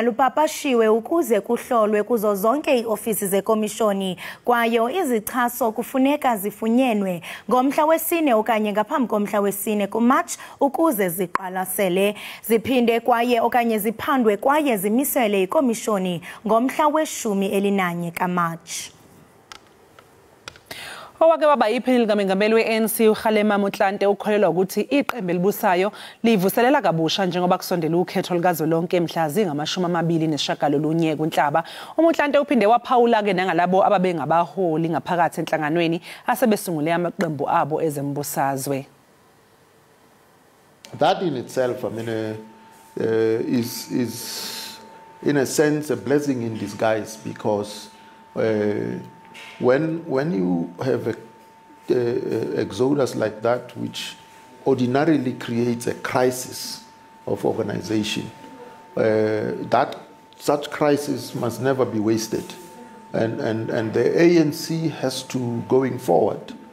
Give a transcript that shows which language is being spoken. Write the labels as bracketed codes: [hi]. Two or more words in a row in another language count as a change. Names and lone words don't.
[xh] lupapashiwe ukuze kuhlolwe kuzo zonke iiofisi zekomishoni kwaye izichaso kufuneka zifunyenwe ngomhla wesine okanye ngaphambi komhla wesine kuMatshi ukuze ziqwalasele ziphinde kwaye okanye ziphandwe kwaye zimiselwe ikomishoni ngomhla we-11 kaMatshi. [zu] Owake waba iphini likaMengameli we-ANC uKgalema Motlanthe ukholelwa ukuthi iqembu elibusayo livuselela kabusha njengoba kusondela ukhetho likazwelonke mhla zingama-29 kuNhlaba. uMotlanthe uphinde waphawula-ke nangalabo ababengabaholi ngaphakathi enhlanganweni asebesungule amaqembu abo ezembusazwe. [en] That in itself, I mean, is in a sense a blessing in disguise, because when you have a exodus like that, which ordinarily creates a crisis of organization, that such crisis must never be wasted, and the ANC has to, going forward,